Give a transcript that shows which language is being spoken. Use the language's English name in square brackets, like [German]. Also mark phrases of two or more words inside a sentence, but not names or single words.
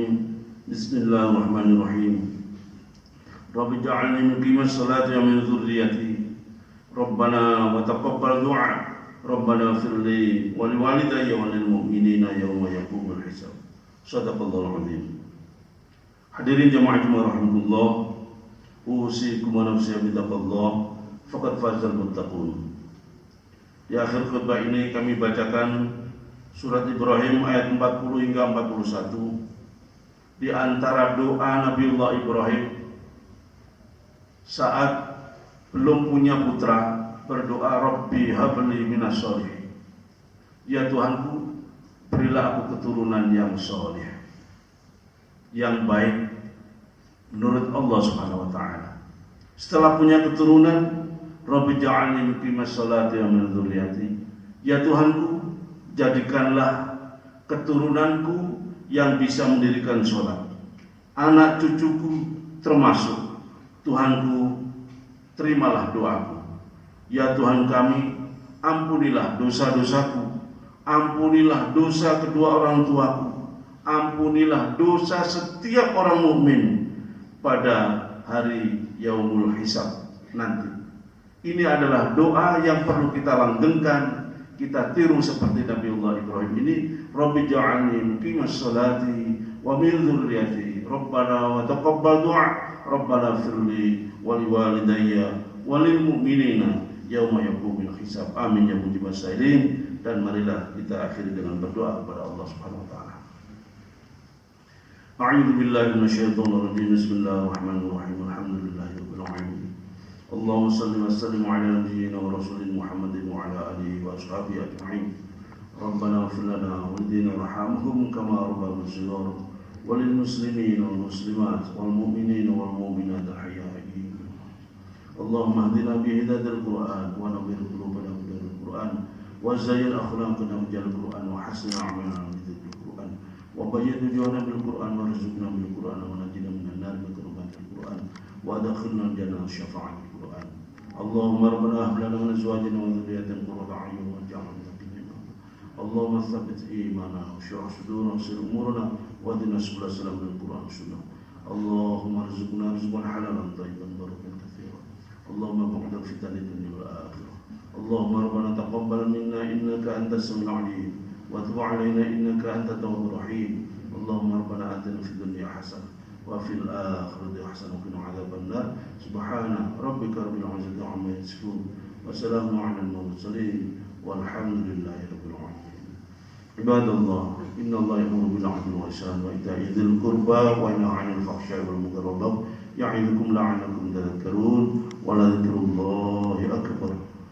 [Arabic] بسم الله الرحمن الرحيم. رب اجعلني مقيم الصلاة ومن ذريتي. ربنا وتقبل دعاء. ربنا اغفر لي ولوالدي وللمؤمنين يوم يقوم الحساب. صدق الله العظيم. حاضرين جماعة الجمعة رحمة الله، أوصيكم ونفسي بتقوى الله، فقد فاز المتقون. [Indonesian] Di akhir khutbah ini kami bacakan surat Ibrahim ayat 40 hingga 41. Di antara doa Nabiullah Ibrahim saat belum punya putra, berdoa, [Arabic] رب هب لي من الصالحين. [Indonesian] Ya Tuhanku, berilah aku keturunan yang soleh, yang baik menurut Allah [Arabic] سبحانه وتعالى. [Indonesian] Setelah punya keturunan, [Arabic] رب اجعلني مقيم الصلاة ومن ذريتي. [Indonesian] Ya Tuhanku, jadikanlah keturunanku yang bisa mendirikan sholat, anak cucuku termasuk. Tuhanku, terimalah doaku. Ya Tuhan kami, ampunilah dosa-dosaku, ampunilah dosa kedua orang tuaku, ampunilah dosa setiap orang mukmin pada hari [Arabic] يوم الحساب [Indonesian] nanti. Ini adalah doa yang perlu kita langgengkan, kita tiru seperti Nabiullah Ibrahim ini. [Arabic] رب اجعلني مقيم الصلاة ومن ذريتي. ربنا وتقبل دعاء. ربنا اغفر لي ولوالدي وللمؤمنين يوم يقوم الحساب. آمين يا مجيب السائلين. [Indonesian] Dan marilah kita akhiri dengan berdoa kepada Allah [Arabic] سبحانه وتعالى. أعوذ بالله من الشيطان الرجيم. بسم الله الرحمن الرحيم. الحمد لله رب العالمين. اللهم صل وسلم على نبينا ورسولنا محمد وعلى آله وأصحابه أجمعين. ربنا اغفر لنا ولوالدينا وارحمهم كما ربيانا صغارا وللمسلمين والمسلمات والمؤمنين والمؤمنات الأحياء. اللهم اهدنا بهداية القرآن ونور قلوبنا بالقرآن وزين أخلاقنا بالقرآن وحسن أعمالنا بالقرآن وبيض وجوهنا بالقرآن وارزقنا بالقرآن ونجنا من النار بقربة القرآن وأدخلنا جنة شفاعة القرآن. اللهم ربنا هب لنا من أزواجنا وذرياتنا قرة أعين واجعلنا للمتقين إماما. اللهم ثبت إيماننا واشرح صدورنا ويسر أمورنا واهدنا سبل السلام بالقرآن والسنة. اللهم ارزقنا رزقا حلالا طيبا مباركا كثيرا. اللهم باعد فتنة الدنيا والآخرة. اللهم ربنا تقبل منا إنك أنت السميع العليم وتب علينا إنك أنت التواب الرحيم. اللهم ربنا آتنا في الدنيا حسنة وفي الآخرة حسنة وقنا عذاب النار. سبحان ربك رب العزة عما يصفون وسلام على المرسلين والحمد لله رب العالمين. عباد الله، إن الله يأمر بالعدل والإحسان وإيتاء ذي القربى وينهى عن الفحشاء والمنكر والبغي يعظكم لعلكم تذكرون ولذكر الله أكبر.